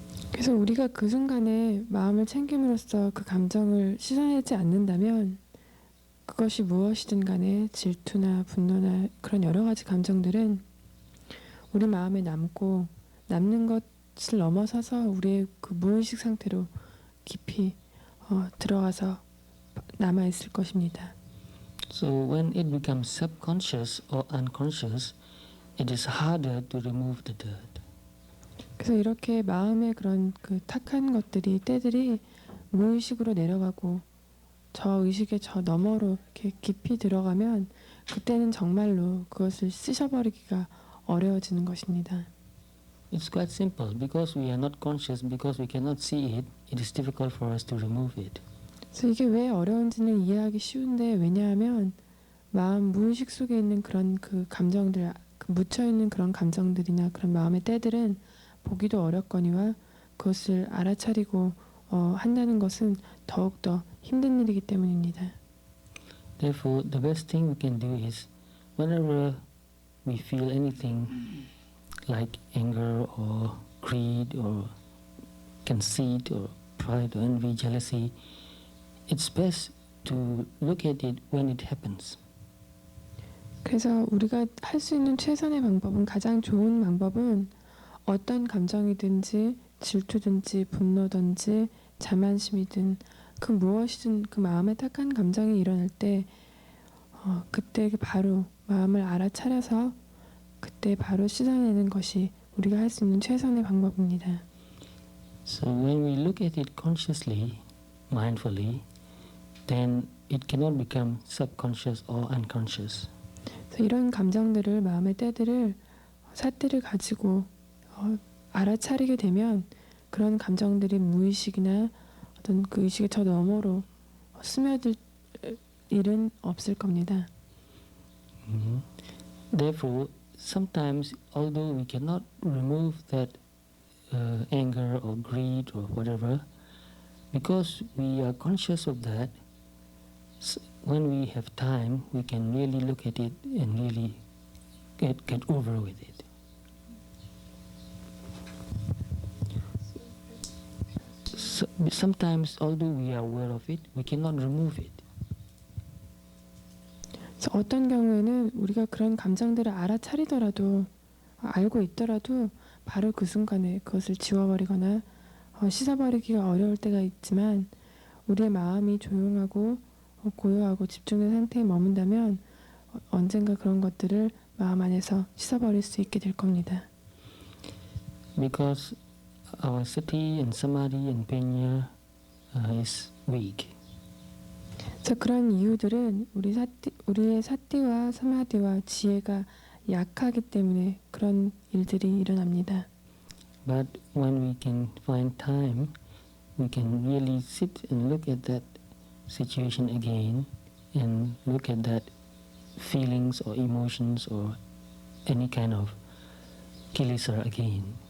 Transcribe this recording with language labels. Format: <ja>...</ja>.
<ko>그래서 우리가 그 순간에 마음을 챙김으로써 그 감정을 씻어내지 않는다면 그것이 무엇이든 간에 질투나 분노나 그런 여러 가지 감정들은 우리 마음에 남는 것을 넘어서서 우리의 그 무의식 상태로 깊이 들어가서 남아 있을 것입니다.</ko> <en>So when it becomes subconscious or unconscious, it is harder to remove the dirt.</en> <ko>그래서 이렇게 마음의 그런 그 탁한 것들이 때들이 무의식으로 내려가고 저 의식의 저 너머로 이렇게 깊이 들어가면 그때는 정말로 그것을 씻어버리기가 어려워지는 것입니다.</ko> <en>It's quite simple. Because we are not conscious, because we cannot see it, it is difficult for us to remove it.</en> <ko>그래서 이게 왜 어려운지는 이해하기 쉬운데 왜냐하면 마음 무의식 속에 있는 그런 그 감정들, 그 묻혀 있는 그런 감정들이나 그런 마음의 때들은 보기도 어렵거니와 그것을 알아차리고 한다는 것은 더욱더 힘든 일이기 때문입니다.</ko> <en>Therefore, the best thing we can do is whenever we feel anything like anger or greed or conceit or pride or envy, jealousy, it's best to look at it when it happens.</en> <ko>그래서 우리가 할 수 있는 최선의 방법은 가장 좋은 방법은 어떤 감정이든지 질투든지 분노든지 자만심이든 그 무엇이든 그 마음에 딱한 감정이 일어날 때 그때 바로 마음을 알아차려서 그때 바로 씻어내는 것이 우리가 할 수 있는 최선의 방법입니다.</ko> <en>So when we look at it consciously, mindfully, then it cannot become subconscious or unconscious.</en> <ko>그래서 이런 감정들을 마음의 때들을 삿대를 가지고 알아차리게 되면 그런 감정들이 무의식이나 어떤 그 의식의 저 너머로 스며들 일은 없을 겁니다.</ko> <en>Therefore, sometimes, although we cannot remove that anger or greed or whatever, because we are conscious of that, when we have time, we can really look at it and really get over with it. So, sometimes, although we are aware of it, we cannot remove it.</en> <ko>그래서 어떤 경우에는 우리가 그런 감정들을 알아차리더라도 알고 있더라도 바로 그 순간에 그것을 지워버리거나 씻어버리기가 어려울 때가 있지만 우리의 마음이 조용하고 고요하고 집중된 상태에 머문다면 언젠가 그런 것들을 마음 안에서 씻어버릴 수 있게 될 겁니다.</ko> <en>Because our sati and samadhi and panya is weak.</en> <ko>그래서 그런 이유들은 우리의 사티와 사마디와 지혜가 약하기 때문에 그런 일들이 일어납니다.</ko> <en>But when we can find time, we can really sit and look at that situation again and look at that feelings or emotions or any kind of kilesa again.</en>